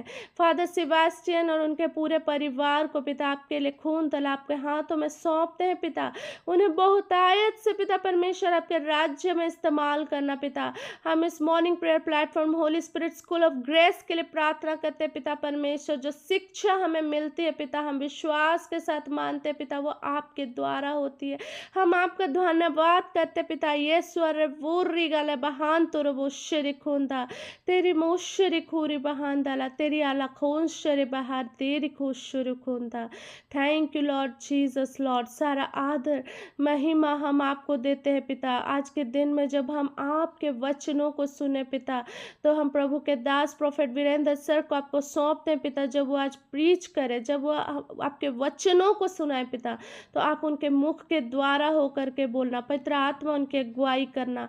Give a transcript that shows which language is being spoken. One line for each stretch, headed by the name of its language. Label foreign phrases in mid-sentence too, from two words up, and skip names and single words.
Hindi: फादर सेबास्टियन और उनके पूरे परिवार को पिता आपके लिए खून तालाब के हाथों में सौंपते हैं पिता, उन्हें बहुतायत से पिता परमेश्वर आपके राज्य में इस्तेमाल करना पिता। हम इस
English: morning prayer platform
Hindi: होली स्पिरिट स्कूल ऑफ ग्रेस के लिए प्रार्थना करते हैं पिता परमेश्वर। जो शिक्षा हमें मिलती है पिता, हम विश्वास के साथ मानते हैं पिता, वो आपके द्वारा होती है। हम आपका धन्यवाद करते पिता। ये स्वर वूर्री गले बहान तुर वो शरी खूंदा तेरी मोशरी खूरी बहान डाला तेरी आला खून शरी बहार तेरी खुशरी खूंदा।
English: Thank you Lord Jesus Lord,
Hindi: सारा आदर महिमा हम आपको देते हैं पिता। आज के दिन में जब हम आपके वचनों को सुने पिता, तो हम प्रभु के दास प्रॉफेट वीरेंद्र सर को आपको सौंपते हैं पिता। जब वो आज प्रीच करे, जब वो आपके वचनों को सुनाए पिता, तो आप उनके मुख के द्वारा होकर के बोलना, पवित्र आत्मा उनकी अगुवाई करना।